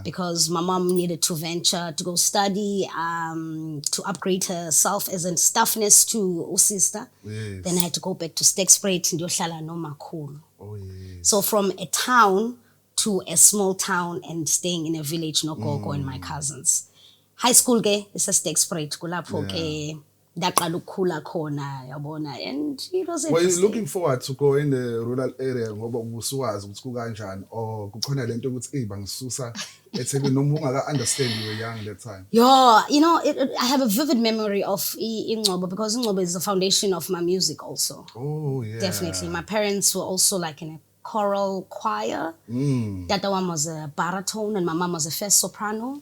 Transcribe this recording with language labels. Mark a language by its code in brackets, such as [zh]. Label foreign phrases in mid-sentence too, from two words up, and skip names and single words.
[en] Because my mom needed to venture to go study, to upgrade herself as a staffness to sister. Yes. Then I had to go back to Stegspruit and [zu] Yohlala no makhulu. [en] Oh yes. So from a town to a small town and staying in a village, [zu] no gogo [en] and my cousins. High school [xh] ke [en] is a [xh] Stegspruit kulapho ke ndaqala ukukhula khona yabona, [en] and it was interesting. Were you looking forward to go in the rural area [zu] ngoba ubusuwazi ukuthi kukanjani [en] or [zu] kukhona lento ukuthi bangisusa eThekwini noma ungaka [en] understand you were young that time? Yeah, you know, I have a vivid memory of Ngcobo because Ngcobo is the foundation of my music also. Oh yeah. Definitely. My parents were also like in a choral choir. That one was a baritone and my mom was a first soprano.